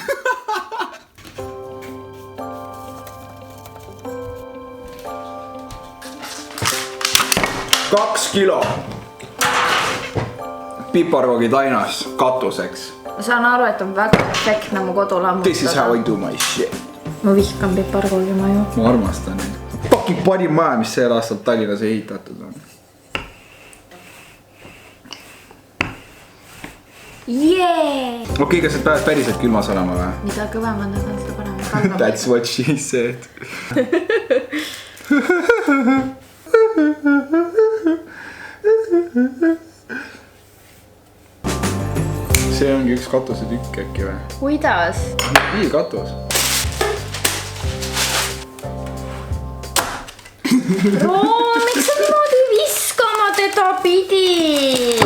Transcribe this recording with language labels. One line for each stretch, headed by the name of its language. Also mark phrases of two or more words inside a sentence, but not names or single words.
Estonian: 2 kilo piparkoogid ainas katuseks. Ma saan aru, et on väga perfektne mu kodu lammutada.
English: This is how I do my shit.
Estonian: Ma vihkan piparkoogi maju. Ma armastan neid. Fucking parim maja, mis sel aastal Tallinnas ehitatud on. Yeah! Okei, kas need peavad päriselt külmas olema või? Mida kõvemad nad on, seda parem.
English: That's what she said.
Estonian: See ongi üks katusetükk äkki või? Kuidas? Nii katus. Miks sa niimoodi viskama teda pidid?